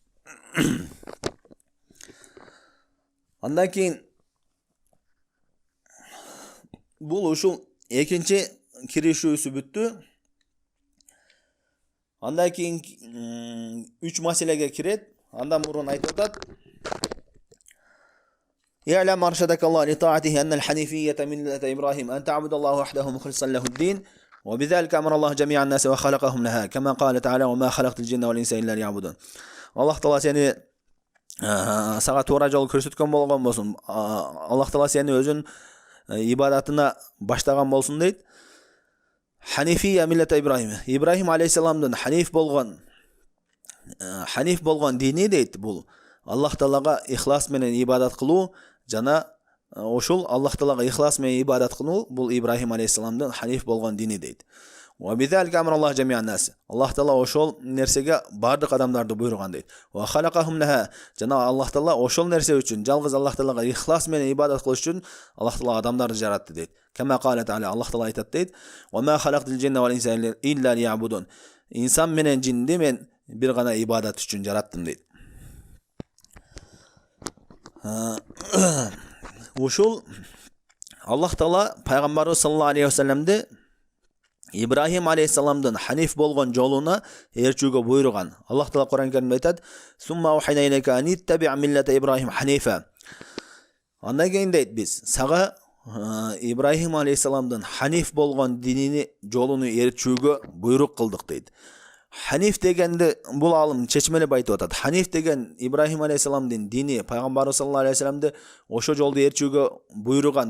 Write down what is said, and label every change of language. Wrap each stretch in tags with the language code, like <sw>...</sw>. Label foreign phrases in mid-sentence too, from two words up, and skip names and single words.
<ky>Андан кийин бул ушул экинчи киришүүсү бүттү. Андан кийин 3 маселеге кирет. Андан мурун айтып атат:</ky> <ar>"اعلم أرشدك الله لطاعته أن الحنيفية ملة إبراهيم أن تعبد الله وحده مخلصا له الدين وبذلك أمر الله جميع الناس وخلقهم لها كما قال تعالى وما خلقت الجن والإنس إلا ليعبدون."</ar> <ky>Аллах Таала сени сага туура жол көрсөткөн болгон болсун. Аллах Таала сени өзүн ибадатына баштаган болсун дейт.</ky> <ar>الحنيفية ملة إبراهيم.</ar> <ky>Ибрахим алейхиссаламдын ханиф болгон дини дейт. Бул Аллах Таалага ихлас менен ибадат кылуу жана ошол Аллах Таалага ихлас менен ибадат кылуу бул Ибрахим алейхиссаламдын ханиф болгон дини дейт.</ky> <ar>وبذلك أمر الله جميع الناس.</ar> <ky>Аллах Таала ошол нерсеге бардык адамдарды буйруган дейт.</ky> <ar>وخلقهم لها.</ar> <ky>Жана Аллах Таала ошол нерсе үчүн, жалгыз Аллах Таалага ихлас менен ибадат кылыш үчүн Аллах Таала адамдарды жаратты дейт.</ky> <ar>كما قال تعالى,</ar> <ky>Аллах Таала айтат дейт:</ky> <ar>"وما خلقت الجن والإنس إلا ليعبدون."</ar> <ky>Инсан менен жинди мен бир гана ибадат үчүн жараттым дейт. Ушул Аллах Таала пайгамбарыбыз</ky> <ar>صلى الله عليه وسلم</ar> <ky>Ибрахим алейхиссаламдын ханиф болгон жолуна ээрчүүгө буйруган. Аллах Таала Кур'ан Каримде айтат:</ky> <ar>"ثم أوحينا إليك أن اتبع ملة إبراهيم حنيفا."</ar> <ky>Андан кийин дейт, биз сага Ибрахим алейхиссаламдын ханиф болгон динини жолуну ээрчүүгө буйрук кылдык дейт. Ханиф дегенди бул алым чечмелеп айтып атат. Ханиф деген Ибрахим алейхиссаламдын дини, пайгамбарыбыз</ky> <ar>صلى الله عليه وسلم</ar> <ky>ошо жолду ээрчүүгө буйруган.</ky>